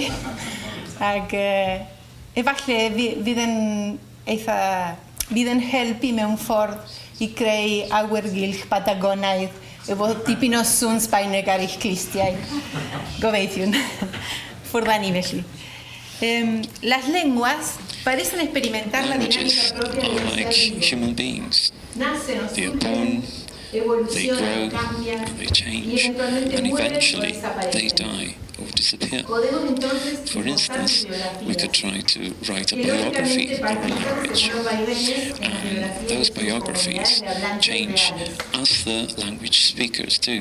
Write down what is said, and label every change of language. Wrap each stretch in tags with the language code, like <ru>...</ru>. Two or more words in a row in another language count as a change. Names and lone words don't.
<cy>Ac efallai fydd yn helpu mewn ffordd I greu awyrgylch Patagonaidd efo dipyn o sŵn Sbaeneg ar eich clistiau. Gobeithiwn. Ffwrdd ni felly.</cy> <es>Las lenguas parecen experimentar la dinámica propia de los</es> <en>like human beings. They are born, they grow, they change, and eventually they die or disappear. For instance, we could try to write a biography of a language, and those biographies change as the language speakers do.</en>